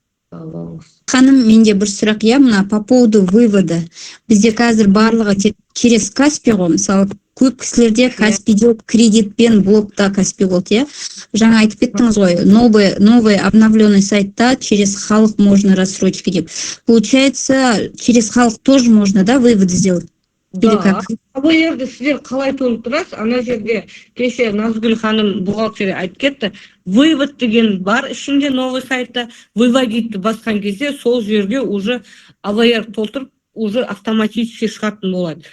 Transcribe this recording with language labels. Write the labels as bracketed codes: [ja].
[kk] Ханым, менде бір сұрақ, мына [ru] по поводу вывода. [kk] Бізде қазір барлығы через Каспи ғой, мысалы көп кісілерде Каспи жоқ, кредитпен блокта Каспи болды, Жаңа айтып кеттіңіз ғой, новый обновленный сайтта [ru] через халық можно рассрочки [kk] деп. [ru] Получается, через халық тоже можно, да, вывод сделать? [kk] Да, бұл жерде сіздер қалай толып тұрасыз, ана жерде кеше Назгүл ханым бухгалтер айтып кетті, вывод деген бар ішінде новый сайтта, выводитті басқан кезде сол жерге уже АВР толтырып, уже автоматически шығатын болады.